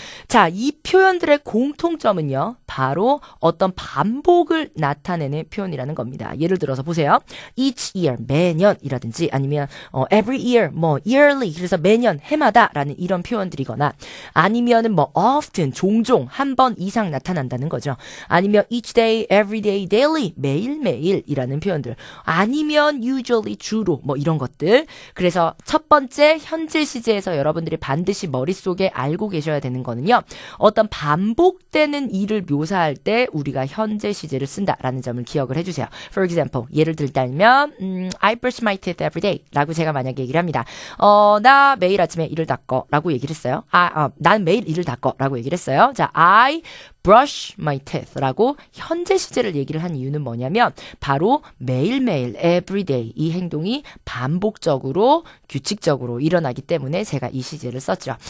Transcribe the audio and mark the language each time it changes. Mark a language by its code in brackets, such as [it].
[ko] 자, 이 표현들의 공통점은요. 바로 어떤 반복을 나타내는 표현이라는 겁니다. 예를 들어서 보세요. [en] Each year, [ko] 매년이라든지 아니면 [en] every year, yearly, [ko] 그래서 매년, 해마다라는 이런 표현들이거나 아니면은 often, 종종, 한 번 이상 나타난다는 거죠. 아니면 [en] each day, every day, daily, [ko] 매일매일이라는 표현들. 아니면 usually, 주로, 이런 것들. 그래서 첫 번째 현재 시제에서 여러분들이 반드시 머릿속에 알고 계셔야 되는 거는요. 어떤 반복되는 일을 묘사할 때 우리가 현재 시제를 쓴다라는 점을 기억을 해주세요. [en] For example, [ko] 예를 들자면 [en] I brush my teeth every day [ko] 라고 제가 만약에 얘기를 합니다. 나 매일 아침에 이를 닦어 라고 얘기를 했어요. 난 매일 이를 닦어 라고 얘기를 했어요. 자, [en] I brush my teeth [ko] 라고 현재 시제를 얘기를 한 이유는 뭐냐면 바로 매일매일 everyday 이 행동이 반복적으로 규칙적으로 일어나기 때문에 제가 이 시제를 썼죠.